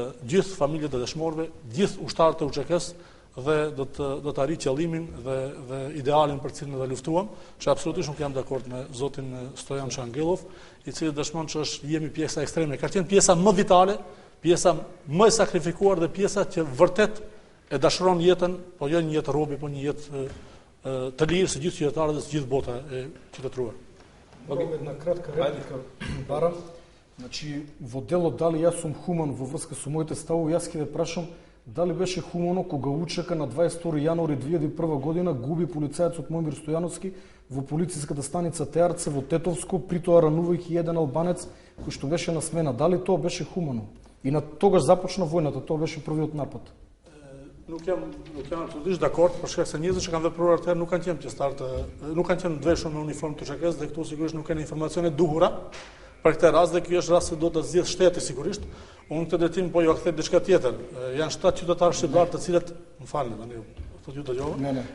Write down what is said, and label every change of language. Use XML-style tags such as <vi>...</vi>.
<sq>gjithë familjet e dëshmorëve, gjithë ushtarët e UÇK-s dhe do të arrijë qëllimin dhe idealin për cilin do luftuam, që absolutisht nuk jam dakord me zotin Stojan Çangellov, i cili dëshmon që jemi pjesa ekstreme. Ka qenë pjesa më vitale, pjesa më e sakrifikuar dhe pjesa që vërtet e dashuron jetën, po jo një jetë robi, po një jetë të lirë së gjithë qytetarët dhe së gjithë bota e qytetëruar.</sq> <mk>Na kratка реплика, барам. Значи, во делот дали јас сум хуман во врска со моите ставови, јас ќе ве прашам дали беше хумано кога УÇК на 22 јануари 2001 година губи полицајецот Момир Стојановски во полициската станица Теарце во Тетовско, притоа ранувајќи еден албанец кој што беше на смена. Дали тоа беше хумано? И на тогаш започна војната, тоа беше првиот напад.</mk> <sq>Nuk jam absolutisht dakord, për shkak se njerëzit që kanë vepruar atëherë nuk kanë qenë pjesëtar nuk kanë qenë dveshur me uniformë të UÇK-s dhe këtu sigurisht nuk kanë informacione duhura për këtë rast dhe ky është rasti do të zgjidh shteti sigurisht. Unë këtë drejtim po ju kthem diçka tjetër. Janë 7 qytetarë shqiptar të cilët, më falni tani, thotë ju dëgjova.</sq>